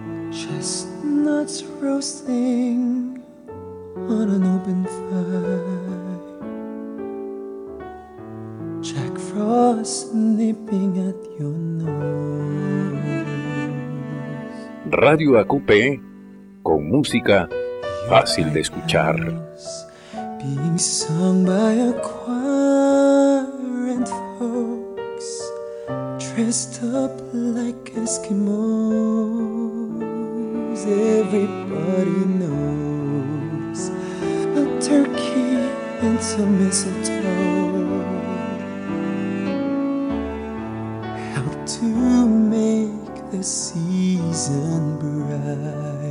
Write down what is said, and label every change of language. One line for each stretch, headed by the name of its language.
English: chestnuts roasting on an open fire, Jack Frost nipping at your nose.
Spanish: Radio AQP, con música fácil de escuchar.
English: Being sung by a choir and folks dressed up like Eskimos. Everybody knows a turkey and some mistletoe help to make the season bright.